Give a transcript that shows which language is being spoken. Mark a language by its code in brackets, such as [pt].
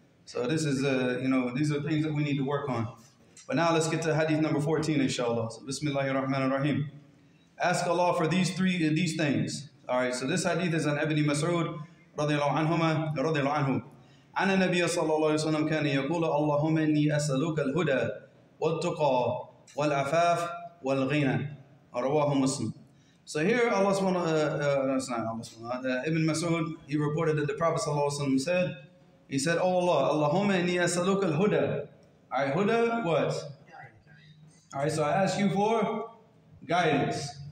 [en] So this is, these are things that we need to work on. But now let's get to hadith number 14, inshallah. So, Bismillahir Rahmanir Rahim. Ask Allah for these things. All right, so this hadith is on Ibn Mas'ud, radiyallahu anhuma, radiyallahu anhu. [ar] عن النبي صلى الله عليه وسلم كان يقول اللهم إني أسألك الهدى والتقى والعفاف والغنى. رواه مسلم. [en] So here Allah that's not Allah Ibn Mas'ud, he reported that the Prophet ﷺ said, he said, oh Allah, Allahumma inni as'aluka al-huda. All right, huda, what? All right, so I ask you for guidance.